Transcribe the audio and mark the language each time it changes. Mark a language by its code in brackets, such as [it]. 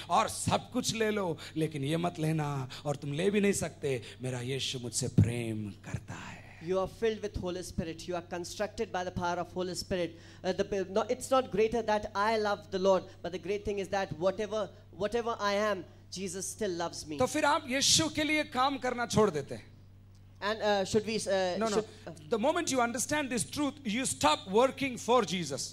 [hi] और सब कुछ ले लो, लेकिन ये मत लेना, और तुम ले भी नहीं सकते, मेरा यीशु मुझसे प्रेम करता है. [en] You are filled with Holy Spirit. You are constructed by the power of Holy Spirit. It's not greater that I love the Lord, but the great thing is that whatever I am, Jesus still loves me. [hi] तो फिर आप यीशु के लिए काम करना छोड़ देते हैं. [en] And should we? No. The moment you understand this truth, you stop working for Jesus.